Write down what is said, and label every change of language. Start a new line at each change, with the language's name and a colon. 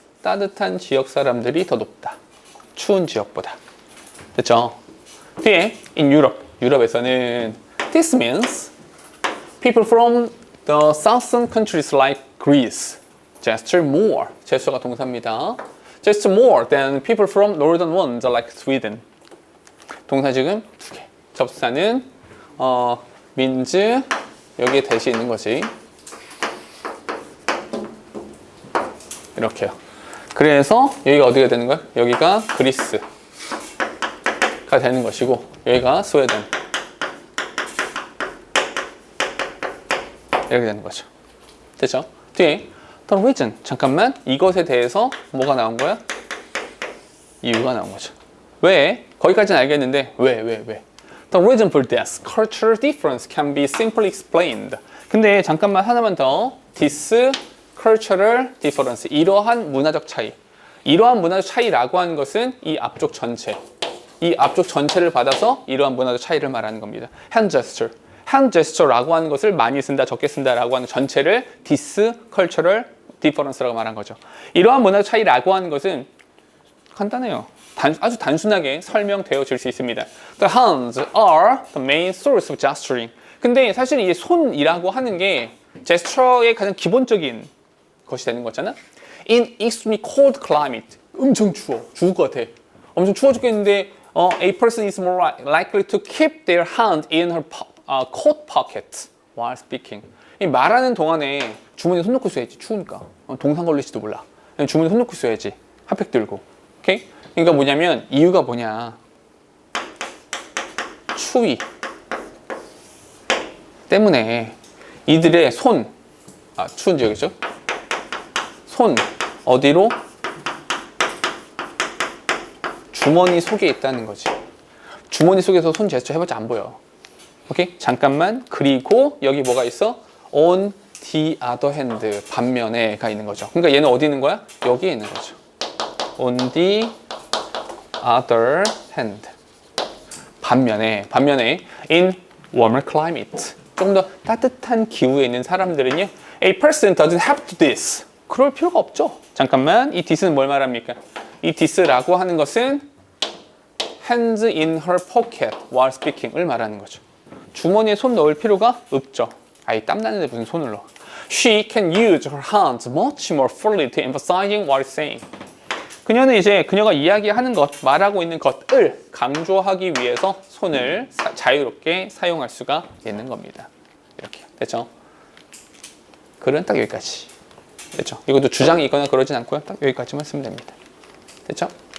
Korean: 따뜻한 지역 사람들이 더 높다. 추운 지역보다. 됐죠? 뒤에
English: in Europe,
Korean: 유럽에서는
English: this means people from the southern countries like Greece gesture more.
Korean: 제스처가 동사입니다.
English: gesture more than people from northern ones like Sweden.
Korean: 동사 지금 두 개. 접사는 means 여기에 대시 있는 거지. 이렇게요. 그래서 여기가 어디가 되는 거야? 여기가 그리스가 되는 것이고 여기가 스웨덴 이렇게 되는 거죠. 됐죠? 뒤에 the reason 잠깐만 이것에 대해서 뭐가 나온 거야? 이유가 나온 거죠. 왜? 거기까지는 알겠는데 왜?
English: The reason for this cultural difference can be simply explained.
Korean: 근데 잠깐만 하나만 더
English: this cultural difference
Korean: 이러한 문화적 차이라고 하는 것은 이 앞쪽 전체를 받아서 이러한 문화적 차이를 말하는 겁니다. hand gesture라고 하는 것을 많이 쓴다 적게 쓴다라고 하는 전체를
English: this cultural difference
Korean: 라고 말한 거죠. 이러한 문화적 차이라고 하는 것은 간단해요. 아주 단순하게 설명되어질 수 있습니다.
English: The hands are the main source of gesturing.
Korean: 근데 사실 이 손이라고 하는 게 제스처의 가장 기본적인 것이 되는 거잖아.
English: In extremely cold climate,
Korean: 엄청 추워, 죽을 것 같아. 엄청 추워 죽겠는데,
English: a person is more likely to keep their hand in her coat pocket while speaking.
Korean: 이 말하는 동안에 주머니에 손 넣고 있어야지. 추우니까. 동상 걸릴지도 몰라. 주머니에 손 넣고 있어야지. 핫팩 들고. 오케이? 그러니까 뭐냐면 이유가 뭐냐? 추위 때문에 이들의 손, 추운 지역이죠? 손 어디로? 주머니 속에 있다는 거지. 주머니 속에서 손 제스처 해봤자 안 보여. 오케이? 잠깐만. 그리고 여기 뭐가 있어?
English: On the other hand.
Korean: 반면에가 있는 거죠. 그러니까 얘는 어디 있는 거야? 여기에 있는 거죠.
English: On the other hand.
Korean: 반면에
English: in warmer climate.
Korean: 조금 더 따뜻한 기후에 있는 사람들은요.
English: A person doesn't have to this.
Korean: 그럴 필요가 없죠. 잠깐만. 이 this는 뭘 말합니까? 이 this라고 하는 것은
English: hands in her pocket while speaking
Korean: 을 말하는 거죠. 주머니에 손 넣을 필요가 없죠. 아이 땀 나는데 무슨 손을 넣어.
English: She can use her hands much more fully to emphasizing what is saying.
Korean: 그녀는 이제 그녀가 이야기하는 것, 말하고 있는 것을 강조하기 위해서 손을 자유롭게 사용할 수가 있는 겁니다. 이렇게 됐죠? 글은 딱 여기까지. 됐죠? 이것도 주장이 있거나 그러진 않고요. 딱 여기까지만 쓰면 됩니다. 됐죠?